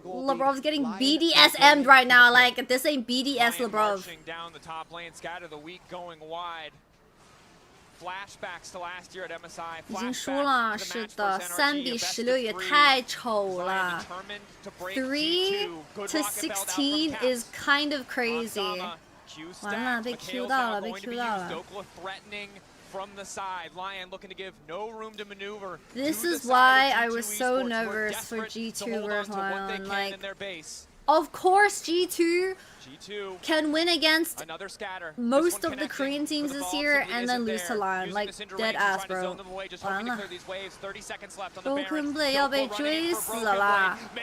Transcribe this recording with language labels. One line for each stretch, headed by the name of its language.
English: Labrov's getting BDSM'd right now. Like, this ain't BDS Labrov. Down the top lane, scatter the weak going wide. Flashbacks to last year at MSI.
Chinese: 已经输了，是的，3比16也太丑了。
English: 3 to 16 is kind of crazy.
Chinese: 完了，被 Q 到了，被 Q 到了。
English: From the side, LYON looking to give no room to maneuver. This is why I was so nervous for G2 versus LYON. Like, of course G2 can win against most of the Korean teams this year and then lose to LYON. Like, dead ass, bro.
Chinese: 完了 Broken Blade 要被追死了。